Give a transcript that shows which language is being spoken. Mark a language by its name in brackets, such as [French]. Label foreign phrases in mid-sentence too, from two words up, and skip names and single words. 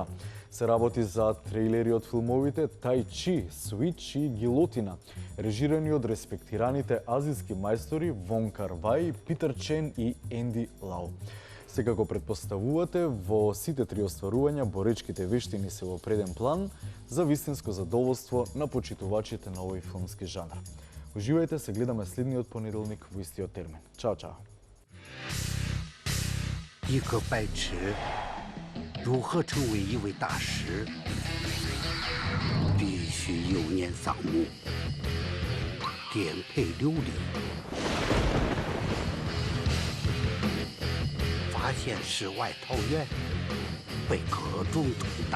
[Macedonian] Се работи за трейлери од филмовите Тай Чи, Свич и Гилотина, режирани од респектираните азиски мајстори Вон Кар-вај, Питер Чен и Енди Лау. Секако предпоставувате, во сите три остварувања боречките вештини се во преден план за вистинско задоволство на почитувачите на овој филмски жанр. Уживајте, се гледаме следниот понеделник во истиот термин. Чао, чао. [Chinese] 一颗白痴如何成为一位大师？必须幼年丧母，颠沛流离，发现世外桃源，被各种毒打。